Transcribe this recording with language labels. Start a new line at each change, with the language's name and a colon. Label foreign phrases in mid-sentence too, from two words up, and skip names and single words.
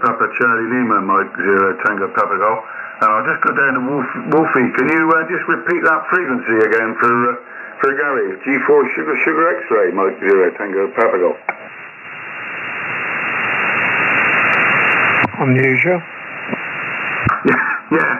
English: Papa Charlie Lima, Mike 0 Tango Papa Golf. And I'll just go down to Wolfie. Can you just repeat that frequency again for Gary? G4 Sugar X-ray, Mike 0 Tango Papa Golf. Unusual. Yeah.